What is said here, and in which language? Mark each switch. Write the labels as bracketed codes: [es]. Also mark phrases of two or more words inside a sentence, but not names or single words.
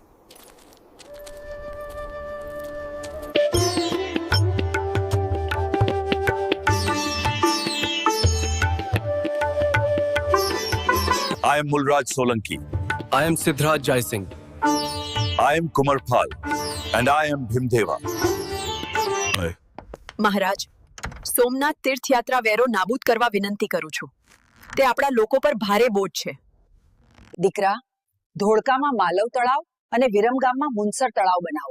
[en] I am Mulraj Solanki. I am Siddharth Jaisingh. I am Kumarpal. And I am Bhimdeva. [gu] મહારાજ, સોમનાથ તીર્થયાત્રા વેરો નાબૂદ કરવા વિનંતી કરું છું. તે આપણા લોકો પર ભારે બોજ છે. દીકરા, ધોળકામાં માલવ તળાવ અને વિરમગામમાં મુનસર તળાવ બનાવો.